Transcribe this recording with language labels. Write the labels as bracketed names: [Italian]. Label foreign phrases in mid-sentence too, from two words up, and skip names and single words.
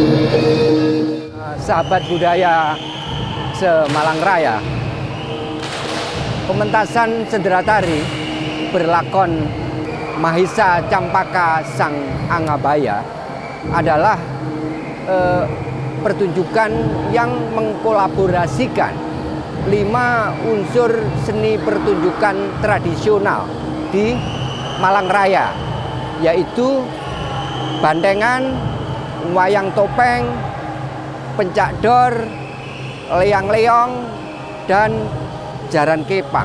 [Indonesian] Sahabat budaya Semalang Raya, pementasan sendera tari berlakon Mahisa Campaka Sang Angabaya adalah pertunjukan yang mengkolaborasikan 5 unsur seni pertunjukan tradisional di Malang Raya, yaitu bandengan, wayang topeng, pencak dor, leang-leong, dan jaran kepang.